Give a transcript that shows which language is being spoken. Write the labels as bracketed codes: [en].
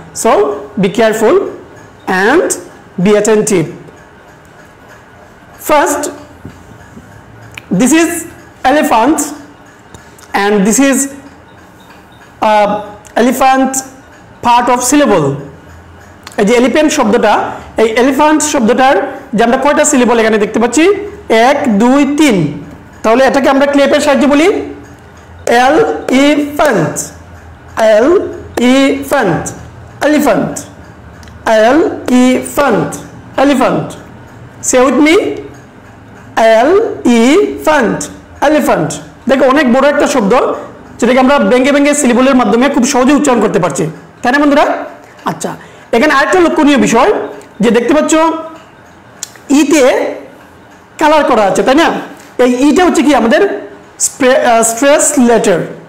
[en] So be careful and be attentive. First, this is elephant and this is elephant part of syllable. [bn] এই যে elephant শব্দটা, এই elephant শব্দটার যে আমরা কয়টা সিলেবল এখানে দেখতে পাচ্ছি? 1, 2, 3। তাহলে এটাকে আমরা ক্লেপের সাহায্যে বলি elephant, elephant, elephant, elephant, elephant. [en] Say with me, elephant, elephant. [bn] দেখো অনেক বড় একটা শব্দ যেটাকে আমরা ভেঙে ভেঙে সিলেবলের মাধ্যমে খুব সহজে উচ্চারণ করতে পারছি, তাই না বন্ধুরা? আচ্ছা, এখানে আরেকটা লক্ষণীয় বিষয় যে দেখতে পাচ্ছ ইতে কালার করা আছে, তাই না? এই ইটা হচ্ছে কি আমাদের স্ট্রেস লেটার।